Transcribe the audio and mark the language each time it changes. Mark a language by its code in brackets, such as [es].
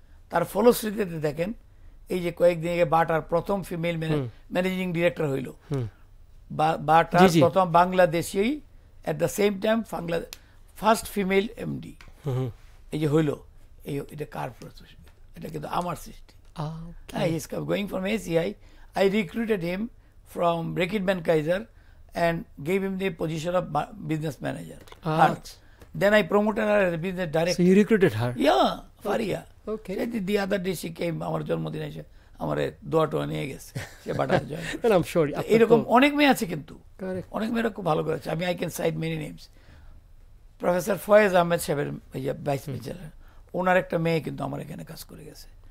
[bn] তার ফলশ্রুতিতে দেখেন এই যে কয়েকদিন আগে বাটার প্রথম ফিমেল ম্যানেজিং ডিরেক্টর হইল, বাটার প্রথম Bangladeshi, [en] at the same time first female MD [bn] এই যে হইল। এটা কার প্রসেস? এটা কিন্তু আমার সৃষ্টি। [en] He is going from ACI. I recruited him from Reckitt Benckiser and gave him the position of business manager. Then I promoted her as a business director. So you recruited her? Yeah, Faria. Okay. The other day she came, [bn] আমার জন্মদিন এসে আমার দোয়া টোয়া নিয়ে গেছে, সে বাটাতে join করেছে। [en] I'm sure [bn] এরকম অনেক মেয়ে আছে, কিন্তু অনেক মেয়েরা খুব ভালো করেছে। আমি [en] I can cite many names. [bn] Professor Faiz Ahmed সাহেবের ভাইস চ্যান্সেলর, ওনার একটা মেয়ে কিন্তু আমার এখানে কাজ করে গেছে।